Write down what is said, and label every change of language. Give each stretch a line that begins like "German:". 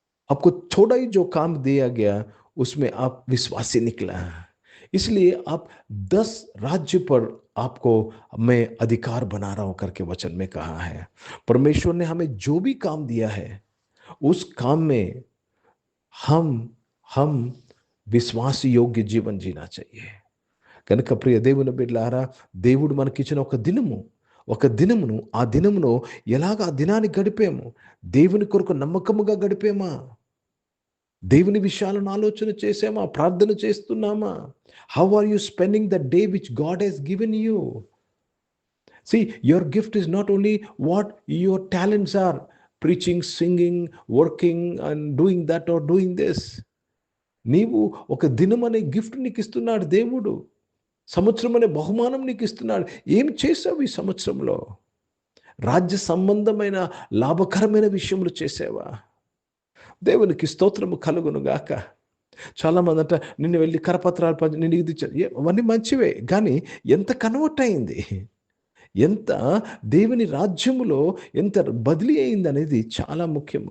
Hindi: आपको थोड़ा ही जो काम दिया गया उसमें आप विश्वासी निकला, इसलिए आप 10 राज्य पर आपको मैं अधिकार बना रहा हूं करके वचन में कहा है. परमेश्वर ने हमें जो भी काम दिया है उस काम में हम विश्वास योग्य जीवन जीना चाहिए.
Telugu: కనుక ప్రియ దేవుని బిడ్డలారా, దేవుడు మనకిచ్చిన ఒక దినమును ఆ దినమును ఎలాగ ఆ దినాన్ని గడిపాము? దేవుని కొరకు నమ్మకముగా గడిపేమా? దేవుని విషయాలను ఆలోచన చేసామా? ప్రార్థన చేస్తున్నామా?
English: How are you spending the day which God has given you? See, your gift is not only what your talents are, preaching, singing, working and doing that or doing this.
Telugu: నీవు ఒక దినం అనే గిఫ్ట్ నీకు ఇస్తున్నాడు దేవుడు. సంవత్సరం అనే బహుమానం నీకు ఇస్తున్నాడు. ఏం చేసావు ఈ సంవత్సరంలో? రాజ్య సంబంధమైన లాభకరమైన విషయములు చేసావా? దేవునికి స్తోత్రము కలుగును గాక. చాలామంది అంట నిన్ను వెళ్ళి కరపత్రాలు నేను ఇది అవన్నీ మంచివే, కానీ ఎంత కన్వర్ట్ అయింది, ఎంత దేవుని రాజ్యములో ఎంత బదిలీ అయింది అనేది చాలా ముఖ్యం.